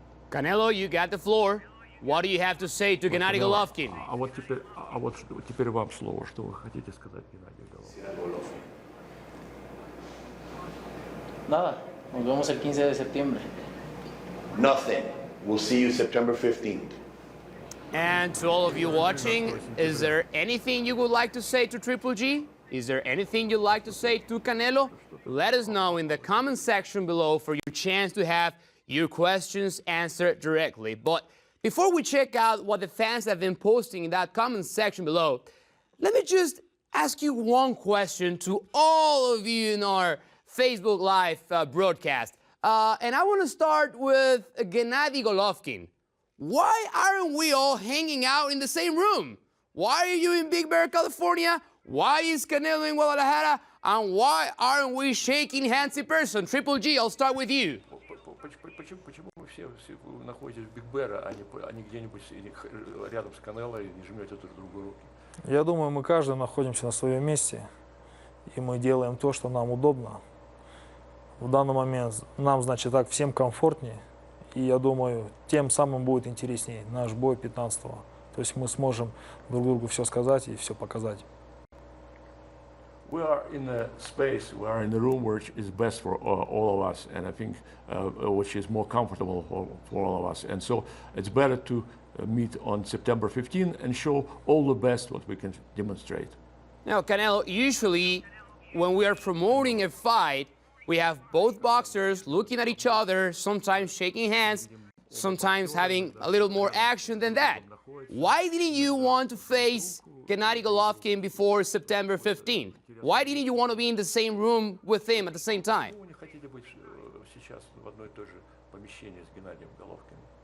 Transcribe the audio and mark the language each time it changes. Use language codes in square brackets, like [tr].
[en] Canelo, you got the floor. What do you have to say to Gennady Golovkin? [ru] А вот теперь вам слово. Что вы хотите сказать Геннадию Головкину? [es] Nada, nos vemos el 15 de septiembre. [en] Nothing. We'll see you September 15th. And to all of you watching, is there anything you would like to say to Triple G? Is there anything you'd like to say to Canelo? Let us know in the comment section below for your chance to have your questions answered directly. But before we check out what the fans have been posting in that comment section below, let me just ask you one question to all of you in our Facebook Live broadcast. And I want to start with Gennady Golovkin. Why aren't we all hanging out in the same room? Why are you in Big Bear, California? Why is Canelo in Guadalajara? And why aren't we shaking hands in person? Triple G, I'll start with you. [ru] Почему вы все находитесь в Биг Бэре, а не где-нибудь рядом с Канело и не жмете друг другу руки? Я думаю, мы каждый находимся на своем месте, и мы делаем то, что нам удобно. В данный момент нам, значит, так всем комфортнее, и я думаю, тем самым будет интереснее наш бой 15-го. То есть мы сможем друг другу все сказать и все показать. [en] We are in a space, we are in a room which is best for all of us, and I think which is more comfortable for all of us. And so it's better to meet on September 15 and show all the best what we can demonstrate. Now, Canelo, usually when we are promoting a fight, we have both boxers looking at each other, sometimes shaking hands, sometimes having a little more action than that. Why didn't you want to face Gennady Golovkin before September 15th? Why didn't you want to be in the same room with him at the same time? [ru] Почему вы не хотите быть сейчас в одной и той же помещении с Геннадием Головкиным?